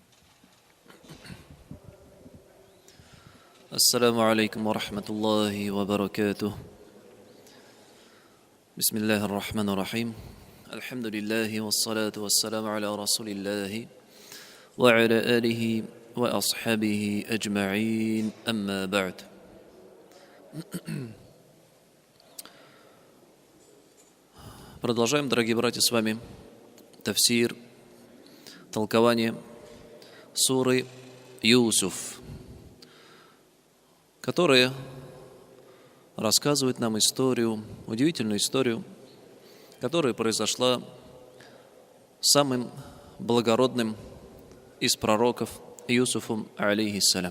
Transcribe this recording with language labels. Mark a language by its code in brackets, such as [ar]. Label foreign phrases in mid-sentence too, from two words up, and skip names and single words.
[ar] السلام عليكم ورحمة الله وبركاته. بسم الله الرحمن الرحيم. الحمد لله والصلاة والسلام على رسول الله وعلى آله وأصحابه أجمعين. أما بعد. [ru] Продолжаем, дорогие братья, с вами тафсир, толкование суры Юсуф, которая рассказывает нам историю, удивительную историю, которая произошла с самым благородным из пророков Юсуфом, алейхиссалям.